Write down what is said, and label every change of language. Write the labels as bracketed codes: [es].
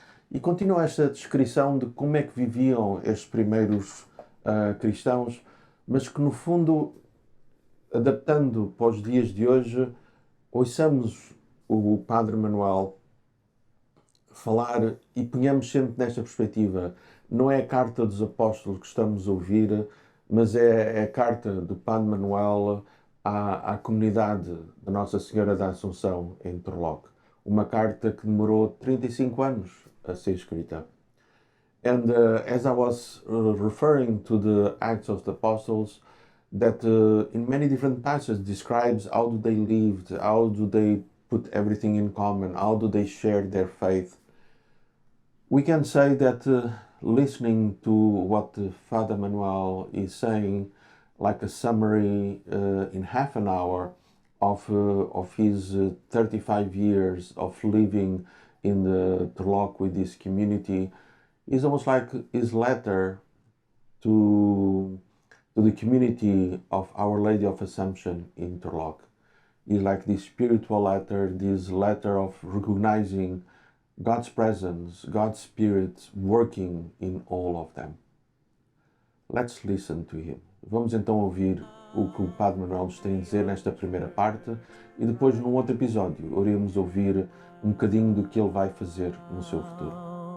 [pt] E continua esta descrição de como é que viviam estes primeiros cristãos, mas que no fundo, adaptando para os dias de hoje, ouçamos o Padre Manuel falar e ponhamos sempre nesta perspectiva. Não é a carta dos apóstolos que estamos a ouvir, mas é a carta do Padre Manuel à comunidade da Nossa Senhora da Assunção em Turlock. Uma carta que demorou 35 anos a ser escrita. [en] And as I was referring to the Acts of the Apostles, that in many different passages describes how do they lived, how do they put everything in common, how do they share their faith. We can say that listening to what Father Manuel is saying, like a summary in half an hour of his 35 years of living in the Turlock with this community, is almost like his letter to the community of Our Lady of Assumption in Turlock. Is like this spiritual letter, this letter of recognizing God's presence, God's Spirit working in all of them. Let's listen to him. [pt] Vamos então ouvir o que o Padre Manuel nos tem a dizer nesta primeira parte e depois, num outro episódio, iremos ouvir um bocadinho do que ele vai fazer no seu futuro.